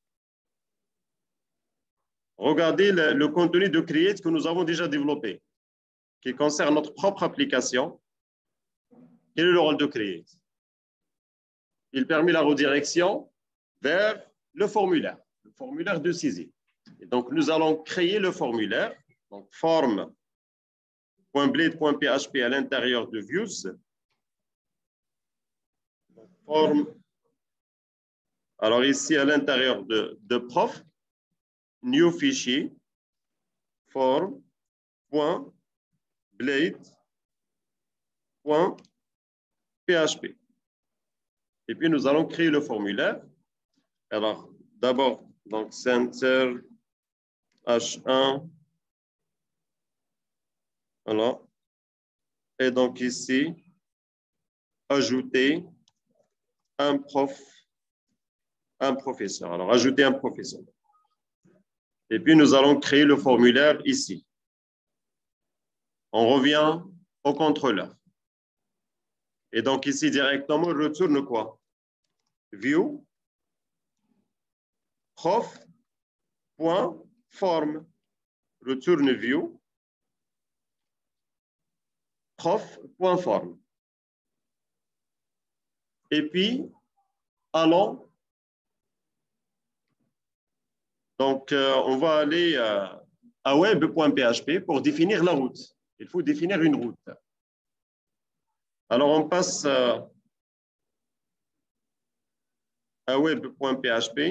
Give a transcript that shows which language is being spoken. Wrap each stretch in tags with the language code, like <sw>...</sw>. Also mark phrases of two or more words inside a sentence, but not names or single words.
<fr>Regardez le contenu de create que nous avons déjà développé, qui concerne notre propre application. Quel est le rôle de create? Il permet la redirection vers le formulaire de saisie. Et donc, nous allons créer le formulaire, donc form.blade.php à l'intérieur de views. Form. Alors, ici, à l'intérieur de prof, new fichier, form.blade.php. Et puis, nous allons créer le formulaire. Alors, d'abord, donc, center H1. Voilà. Et donc, ici, ajouter un professeur. Alors, ajouter un professeur. Et puis, nous allons créer le formulaire ici. On revient au contrôleur. Et donc ici, directement, on retourne quoi? View, prof.form. Retourne view, prof.form. Et puis, allons. Donc, on va aller à web.php pour définir la route. Il faut définir une route. Alors, on passe à web.php.</fr>